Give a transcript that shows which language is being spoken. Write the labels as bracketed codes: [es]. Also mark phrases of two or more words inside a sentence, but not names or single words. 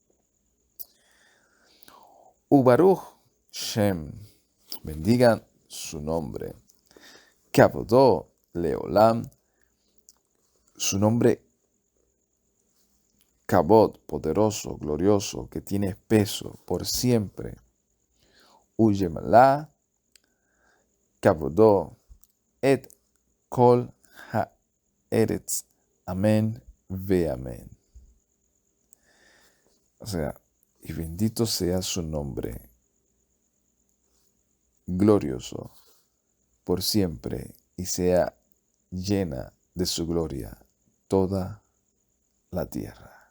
[he] וברוך שם, [es] bendigan su nombre. [he] כבודו לעולם, [es] su nombre Kabod, poderoso, glorioso, que tiene peso por siempre. [he] וימלא כבודו, את כל הארץ. אמן ואמן. [es] O sea, y bendito sea su nombre, glorioso, por siempre, y sea llena de su gloria toda la tierra.